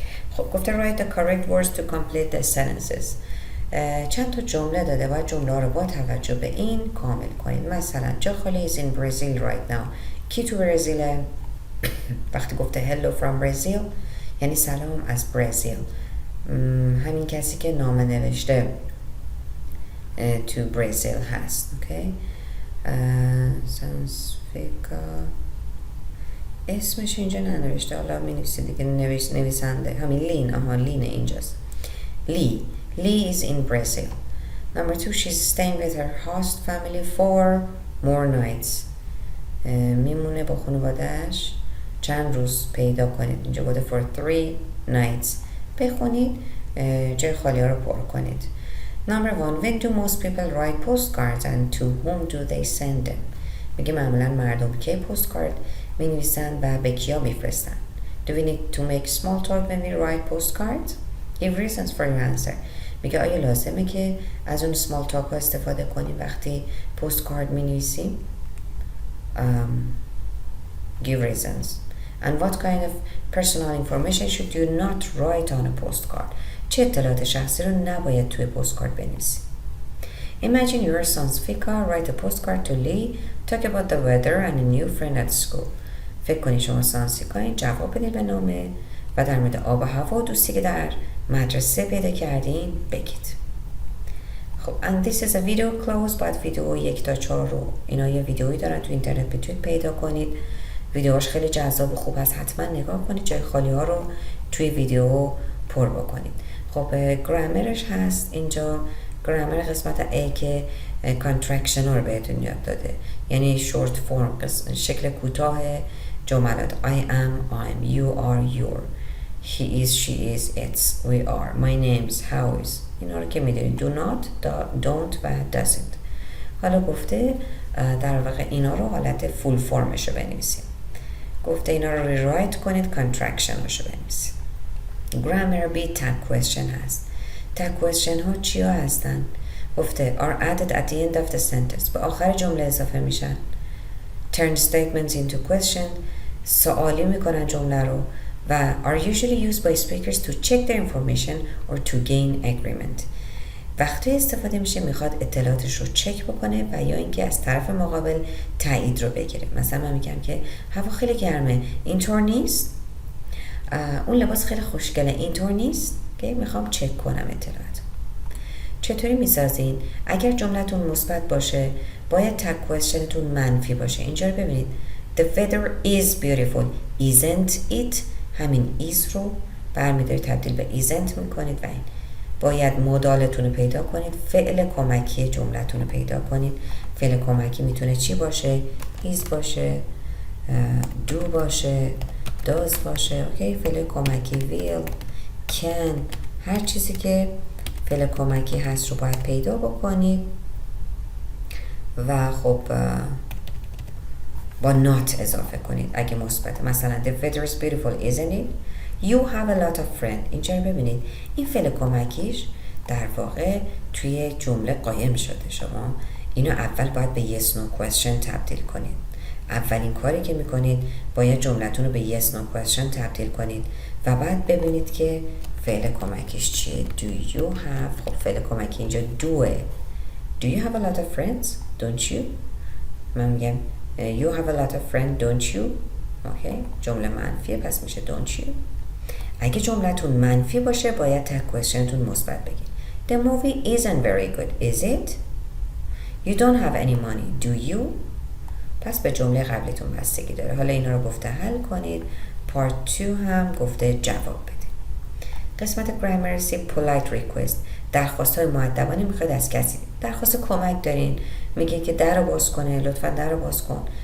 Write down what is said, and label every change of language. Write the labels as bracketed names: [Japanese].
[Persian] خب گفته [English] write the correct words to complete the sentences. [Persian] چند تا جمله داده باید جمله رو با توجه به این کامل کنید. مثلا جا خالی [English] is in Brazil right now. [Persian] کی تو برزیله؟ وقتی گفته [English] hello from Brazil [Persian] یعنی سلام از برزیل. همین کسی که نامه نوشته تو برزیل هست. اوکی؟ سانسفیکا اسمش اینجا ننوشته. حالا می نویسه دیگه. نویسنده همین لین اینجاست. [English] Lee is in Brazil. Number 2 she's staying with her host family 4 more nights. [Persian] میمونه با خانواده‌اش چند روز پیدا کنید. اینجا بوده [English] for 3 nights. [Persian] بخونید جای خالی ها رو پر کنید. [English] Number 1 when do most people write postcards and to whom do they send them؟ [Persian] میگه معمولا مردم که پستکارد می نویسن و به کیا میفرستن. [English] Do we need to make small talk when we write postcards? Give reasons for your answer. [Persian] میگه آیا لازمه که از اون small talk ها استفاده کنیم وقتی postcard می نویسیم؟ [English] Give reasons. And what kind of personal information should you not write on a postcard? [Persian] چه اطلاعات شخصی رو نباید توی postcard بنویسی؟ [English] Imagine your son's Fika, write a postcard to Lee, talk about the weather and a new friend at school. [Persian] فکر کنید شما سانسیکا جواب بدید به نامه و در مورد آب و هوا و دوستی که در مدرسه پیدا کردین بگید. [English] خب and this is a video close. [Persian] باید ویدیو 1 تا 4 رو اینا یه ویدیویی دارن تو اینترنت میتونید پیدا کنید. ویدیوهاش خیلی جذاب و خوب هست. حتما نگاه کنید. جای خالی ها رو توی ویدیو پر بکنید. خب گرامرش هست اینجا. گرامر قسمت A که کانترکشن ها رو بهتون یاد داده. یعنی شورت فرم شکل کوتاه جملات [English] I am, I'm, you are, your. he is, she is, it's, we are, my name's, how is. [Persian] اینا رو که میدونید [English] do not, don't [Persian] و [English] doesn't. [Persian] حالا گفته در واقع اینا رو حالت فول فرمش رو بنویسیم. گفته اینا رو ریرایت کنید، کانترکشن رو بنویسید. گرامر بی تگ کوئسچن هست. تگ کوئسچن ها چیا هستن؟ گفته [English] are added at the end of the sentence. [Persian] به آخر جمله اضافه میشن. [English] turn statements into question. [Persian] سوالی میکنن جمله رو [English] و are usually used by speakers to check their information or to gain agreement. [Persian] وقتی استفاده میشه میخواد اطلاعاتش رو چک بکنه و یا اینکه از طرف مقابل تایید رو بگیره. مثلا من میگم که هوا خیلی گرمه، اینطور نیست؟ اون لباس خیلی خوشگله، اینطور نیست؟ که میخوام چک کنم اطلاعات. چطوری میسازین؟ اگر جملتون مثبت باشه باید تگ کوئسچنتون منفی باشه. اینجا رو ببینید. [English] The weather is beautiful. Isn't it؟ [Persian] همین is رو برمی‌دارید تبدیل به isn't میکنید و این. باید مودالتون رو پیدا کنید. فعل کمکی جملتون رو پیدا کنید. فعل کمکی میتونه چی باشه؟ is باشه، do باشه، does باشه. اوکی، فعل کمکی will، can، هر چیزی که فعل کمکی هست رو باید پیدا بکنید و خب با not اضافه کنید اگه مثبت. [English] مثلا the weather is beautiful isn't it? You have a lot of friends. [Persian] اینجا رو ببینید این فعل کمکیش در واقع توی جمله قایم شده. شما اینو اول باید به yes no question تبدیل کنید. اولین کاری که میکنید باید جملتون رو به yes no question تبدیل کنید و بعد ببینید که فعل کمکیش چیه. [English] Do you have؟ [Persian] خب فعل کمکی اینجا doه. [English] Do you have a lot of friends? Don't you؟ [Persian] من میگم [English] you have a lot of friends don't you؟ [Persian] اوکی، جمله منفیه پس میشه [English] don't you. [Persian] اگه جملتون منفی باشه باید تگ کوئسچنتون مثبت بگید. [English] The movie isn't very good, is it? You don't have any money, do you? [Persian] پس به جمله قبلیتون بستگی داره. حالا اینا رو گفته حل کنید. [English] Part 2 [Persian] هم گفته جواب بدید. قسمت گرامرسی [English] polite request. [Persian] درخواست های مؤدبانه میخواید از کسی. درخواست کمک دارین، میگه که در رو باز کنه، لطفا در رو باز کن.